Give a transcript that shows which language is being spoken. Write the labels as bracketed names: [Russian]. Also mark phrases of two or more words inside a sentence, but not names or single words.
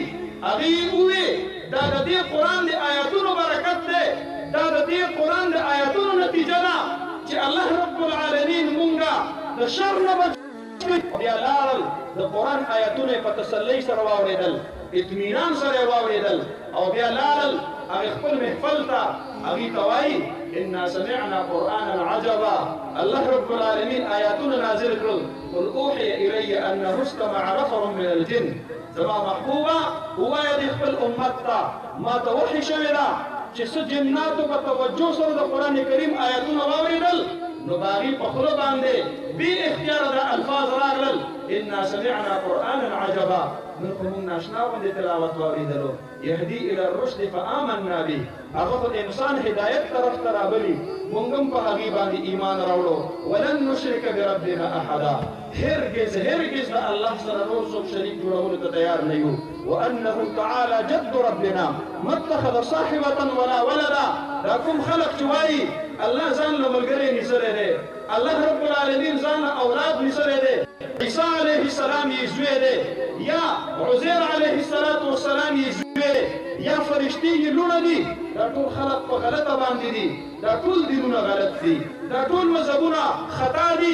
[Pashto] هغې ووې دا د دې قرآن د آیتونو برکت دی، دا د دې قرآن د آیتونو نتیجه ده چې [Arabic] الله رب العالمین [Pashto] مونږه د شر نه بچ کړي. بیا لاړل د قرآن آیتونه په تسلۍ سره واورېدل، اطمینان سره یې واورېدل او بیا لاړل هغې خپل محفل ته هغې ته وایي [Arabic] انا سمعنا قرآنا عجبا. الله رب العالمین [Pashto] آیاتونه نازل کړل. [Arabic] قل اوحي الی انه استمع نفر من الجن. [Pashto] زما محبوبه ووایه د خپل امت ته ما ته وحي شوې ده چې څه جناتو په توجه سره د قرآن کریم آیاتونه واورېدل نو د هغې په خوله باندې بې اختیاره دا الفاظ راغلل [Arabic] انا سمعنا قرآنا عجبا. [Pashto] نن خو مونږ ناشنا غوندې تلاوت واورېدلو. [Arabic] یهدي الى الرشد فآمنا به، [Pashto] هغه خو د انسان هدایت طرف ته رابلي، مونږ هم په هغې باندې ایمان راوړو. [Arabic] ولن نشرک بربنا احدا، [Pashto] هرگز هرگز د الله سره نور څوک شریک جوړولو ته تیار نه یو. [Arabic] وانه تعالی جد ربنا ما اتخذ صاحبه ولا ولدا. [Pashto] دا کوم خلق چې وایي الله ځان له ملګری نیسلی دی، [Arabic] الله رب العالمین [Pashto] ځان له اولاد نیسلی دی، عیسی [Arabic] علیه السلام [Pashto] یې زوی دی، یا عزیر [Arabic] علیه السلام [Pashto] یې زوی دی، یا فرشتې یې لوڼه دي. دا ټول خلق په غلطه باندې دي، دا ټول دینونه غلط دي، دا ټول مذهبونه خطا دي.